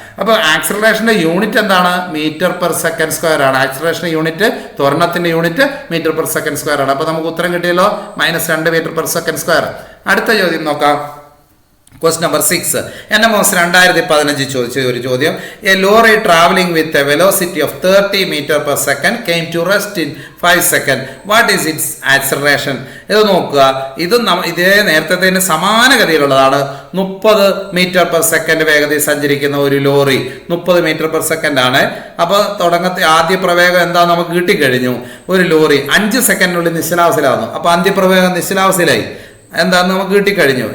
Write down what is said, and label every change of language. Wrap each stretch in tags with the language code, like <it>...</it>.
<ml>അപ്പോൾ ആക്സിലറേഷന്റെ യൂണിറ്റ് എന്താണ്? Metre per second square ആണ്. ആക്സിലറേഷന്റെ unit, ത്വരണത്തിന്റെ unit metre per second square ആണ്. അപ്പോൾ നമുക്ക് ഉത്തരം കിട്ടിയല്ലോ -2 മീറ്റർ പെർ സെക്കൻഡ് സ്ക്വയർ. അടുത്ത ചോദ്യം നോക്കാം.</ml> <en>Question number 6.</en> <ml>NMOS 2015 ചോദിച്ച ഒരു ചോദ്യം.</ml> <en>A lorry traveling with a velocity of 30 meter per second came to rest in 5 seconds. What is its acceleration?</en> <ml>ഇത് നോക്കുക. ഇതേ നേരത്തെ സമാനഗതിയിലുള്ളതാണ്. 30 മീറ്റർ പെർ സെക്കൻഡ് വേഗതയിൽ സഞ്ചരിക്കുന്ന ഒരു ലോറി 30 മീറ്റർ പെർ സെക്കൻഡ് ആണ്. അപ്പൊ തുടങ്ങത്തെ ആദ്യ പ്രവേഗം എന്താ നമുക്ക് കിട്ടിക്കഴിഞ്ഞു. ഒരു ലോറി 5 സെക്കൻഡിനുള്ളിൽ നിശ്ചലാവസ്ഥയിലാകുന്നു. അപ്പൊ അന്ത്യപ്രവേഗം നിശ്ചലാവസ്ഥയിലായി. എന്താന്ന് നമുക്ക് കിട്ടിക്കഴിഞ്ഞു.</ml>